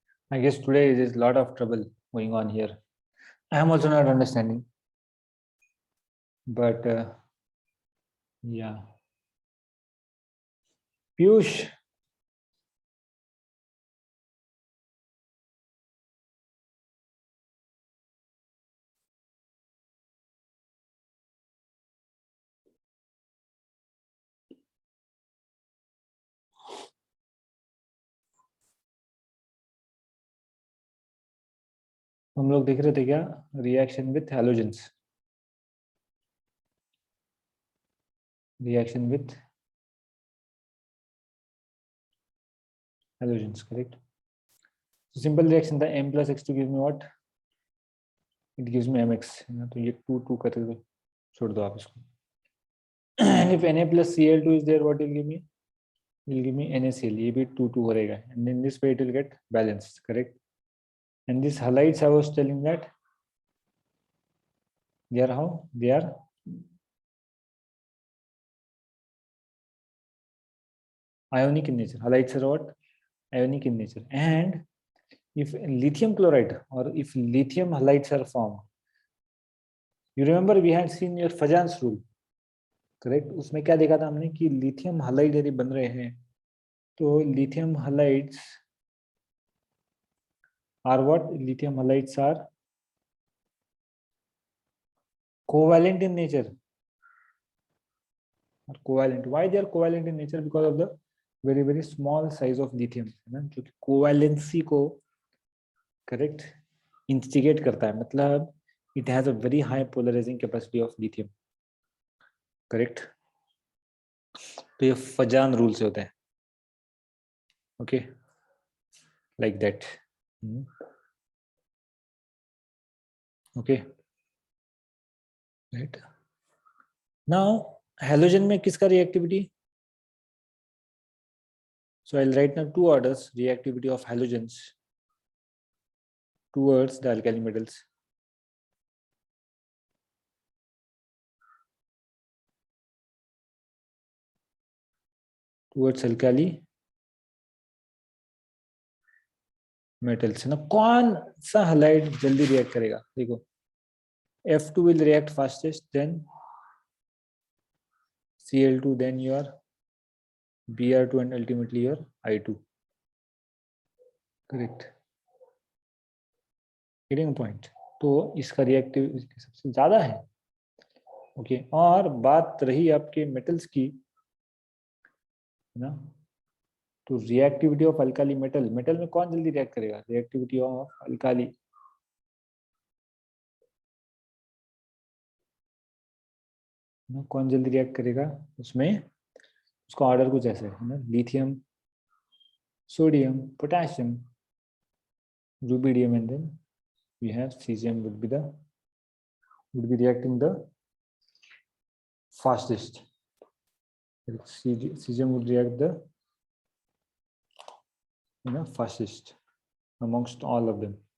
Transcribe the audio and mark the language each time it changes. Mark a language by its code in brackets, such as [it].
[en] I guess today there is a lot of trouble going on here. I am also not understanding, but yeah. [hi] Piyush, हम लोग देख रहे थे क्या? [en] Reaction with halogens, reaction with halogens, correct. So simple reaction था, M plus X2 gives me what? It gives me MX, [hi] है ना। तो ये 2 करके तो छोड़ दो आप इसको। [en] And if Na plus Cl2 is there, what will give me? Will give me NaCl. [hi] ये भी 2 करेगा, [en] and in this way it will get balanced, correct. And these halides, I was telling that they are how? They are ionic in nature. Halides are what? Ionic in nature. And if lithium chloride or if lithium halides are formed, you remember we had seen your Fajans rule, correct? [hi] उसमें क्या देखा था हमने कि lithium halide यदि बन रहे हैं तो [en] lithium halides are what? Lithium halides are covalent in nature. Or covalent. Why they are covalent in nature? Because of the very very small size of lithium, [hi] है ना, जो कि covalency को correct instigate करता है, मतलब [en] it has a very high polarizing capacity of lithium, correct? [hi] तो ये फजान रूल से होता है, [en] okay, like that. Okay, right. [hi] Now halogen में किसका reactivity? [en] So I'll write now two orders reactivity of halogens towards the alkali metals. Towards alkali metals, [hi] है ना. कौन सा halide जल्दी react करेगा? [en] देखो, F2 will react fastest, then Cl2, then your Br2 and ultimately your I2. Correct. Getting a point. [hi] तो इसका reactive सबसे ज्यादा है. ओके, और बात रही आपके मेटल्स की, है ना, तो [en] reactivity of alkali metal, [hi] metal में कौन जल्दी रिएक्ट करेगा? रिएक्टिविटी ऑफ अल्काली, कौन जल्दी रिएक्ट करेगा? उसमें उसका ऑर्डर कुछ ऐसे है ना, lithium, sodium, potassium, rubidium, [en] and then we have cesium would be reacting the fastest. Cesium would react the fastest amongst all of them.